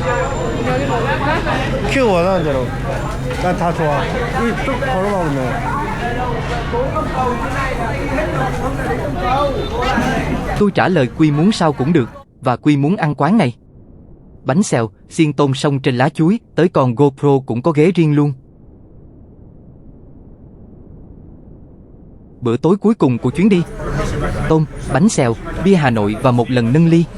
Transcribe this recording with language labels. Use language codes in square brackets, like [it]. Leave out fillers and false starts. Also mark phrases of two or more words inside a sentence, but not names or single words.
[ko] 큐 원하는 대로. 난 다 좋아. 쭉 걸어가면 [vi] Tôi trả lời Quy muốn sao cũng được, và Quy muốn ăn quán này. Bánh xèo, xiên tôm sông trên lá chuối, tới còn GoPro cũng có ghế riêng luôn. Bữa tối cuối cùng của chuyến đi: tôm, bánh xèo, bia Hà Nội và một lần nâng ly.